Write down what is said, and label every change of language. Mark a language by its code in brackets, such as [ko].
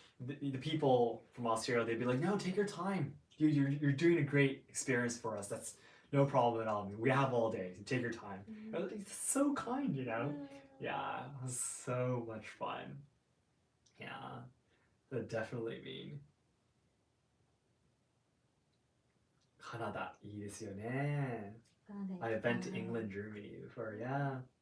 [en] The people from Australia, they'd be like, no, take your time. You're doing a great experience for us. That's no problem at all. We have all day. Take your time. It's so kind, Yeah, it was so much fun. Yeah, that definitely mean. [ja] Canada, いいですよね. [en] I've been to England, Germany before, yeah.